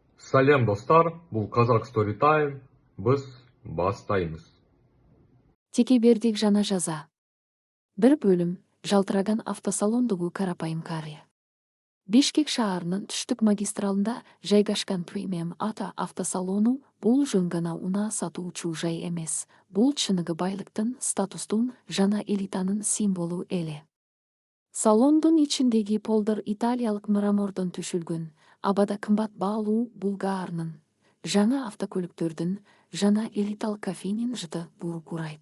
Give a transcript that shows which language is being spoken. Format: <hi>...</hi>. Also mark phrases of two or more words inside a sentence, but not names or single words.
<kk>Салем достар, бұл Қазақ Story Time, біз бастаймыз.</kk> <ky>Текебердик жана жаза.</ky> <kk>Бір бөлім,</kk> <ky>жалтыраган автосалондугу карапайым кария. Бишкек шаарынын түштүк магистралында жайгашкан премиум ата автосалону бул жөн гана унаа сатуучу жай эмес. Бул чыныгы байлыктын, статустун жана элитанын символу эле. Салондун ичиндеги полдор италиялык мрамордон түшүлгөн, абада кымбат баалуу Булгаарнын, жаңа автокөлүктөрдүн жана элиталык кофейнин жыты буру курайт.</ky>